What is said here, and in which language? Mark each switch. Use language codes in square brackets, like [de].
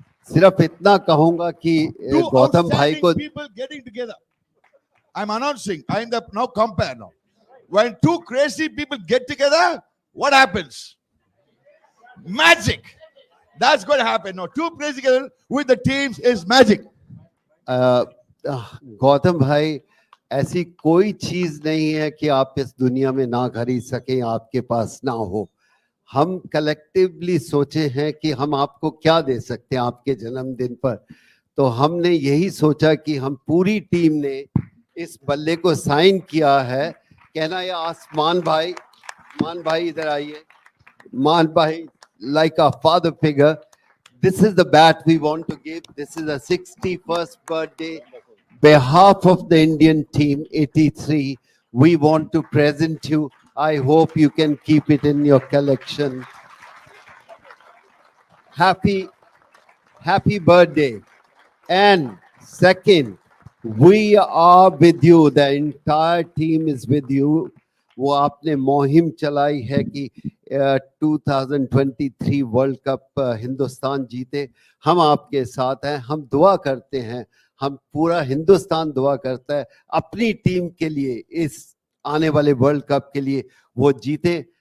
[hi] सिर्फ इतना कहूंगा कि गौतम भाई को [en] people getting together. I'm announcing. I'm the now compare now. When two crazy people get together, what happens? Magic. That's going to happen. No, two crazy together with the teams is magic. [hi] Gautam भाई, ऐसी कोई चीज नहीं है कि आप इस दुनिया में ना खरीद सकें, आपके पास ना हो. हम कलेक्टिवली सोचे हैं कि हम आपको क्या दे सकते हैं आपके जन्मदिन पर. तो हमने यही सोचा कि हम पूरी टीम ने इस बल्ले को साइन किया है. कहना या आसमान भाई, मान भाई इधर आइए. [en] मान भाई, like a father figure, this is the bat we want to give. This is a 61st birthday. Behalf of the Indian team 83, we want to present you. I hope you can keep it in your collection. Happy birthday. And second, we are with you. The entire team is with you. [hi] वो आपने मुहिम चलाई है कि 2023 world cup Hindustan जीते. हम आपके साथ हैं. हम दुआ करते हैं. हम पूरा हिंदुस्तान दुआ करता है अपनी टीम के लिए, इस आने वाले वर्ल्ड कप के लिए वो जीते.